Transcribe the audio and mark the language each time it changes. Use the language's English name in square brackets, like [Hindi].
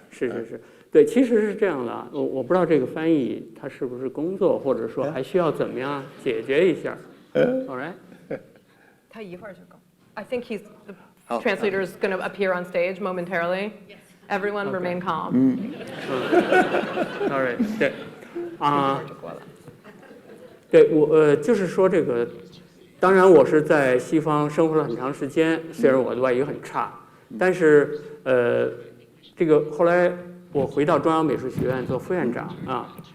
[Chinese] 是，对，其实是这样的，我不知道这个翻译他是不是工作，或者说还需要怎么样解决一下。 [English] All right。 [Chinese] 他一会儿就够。 [English] I think the [Chinese] 好 [English] translator is going to appear on stage momentarily. Everyone remain calm. Sorry， [Chinese] 对，对我就是说这个，当然我是在西方生活了很长时间，虽然我的外语很差，但是这个后来我回到中央美术学院做副院长啊，